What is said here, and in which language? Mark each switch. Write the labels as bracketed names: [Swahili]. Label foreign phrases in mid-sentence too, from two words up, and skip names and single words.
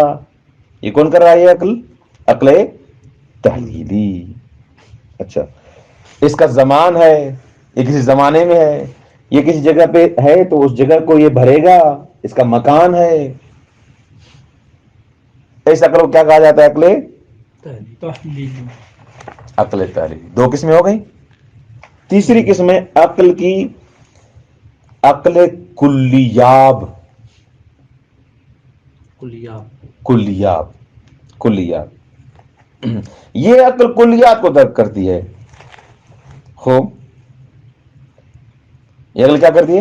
[Urdu] یہ کون کر رہا ہے؟ یہ عقل، عقل تحلیلی. اچھا، اس کا زمان ہے، یہ کسی زمانے میں ہے، یہ کسی جگہ پہ ہے تو اس جگہ کو یہ بھرے گا، اس کا مکان ہے. اس عقل کو کیا کہا جاتا ہے؟ عقل تحلیلی. عقل تحلیلی. دو قسمیں ہو گئی. تیسری قسم ہے عقل کی عقل کلیاب. کلیات یہ عقل کلیات کو درک کرتی ہے. خوب، یہ عقل کیا کرتی ہے؟